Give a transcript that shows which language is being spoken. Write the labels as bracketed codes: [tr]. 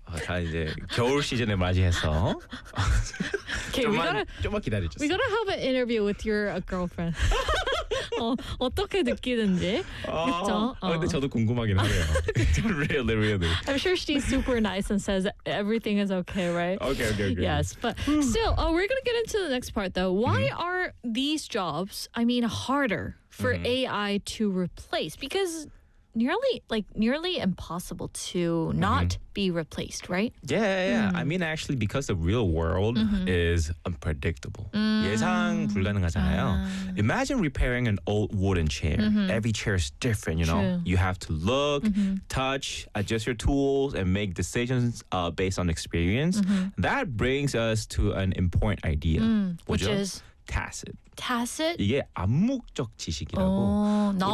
[ko] 다 이제 겨울 시즌을 맞이해서 좀만 기다려주세요. [en] We gotta have an interview with your girlfriend. [ko] 어떻게 느끼는지. 그렇죠? 근데 저도 궁금하긴 하네요. [en] Really, really. I'm sure she's super nice and says everything is okay, right? Okay. Yes, but still, we're gonna get into the next part though. Why are these jobs, I mean, harder for AI to replace? Because nearly impossible to not be replaced, right? Yeah. I mean, actually, because the real world is unpredictable. [ko] 예상 불가능하잖아요. [en] Imagine repairing an old wooden chair. Every chair is different, you know? True. You have to look, touch, adjust your tools, and make decisions based on experience. That brings us to an important idea. Which is? Tacit? [ko] 이게 암묵적 지식이라고.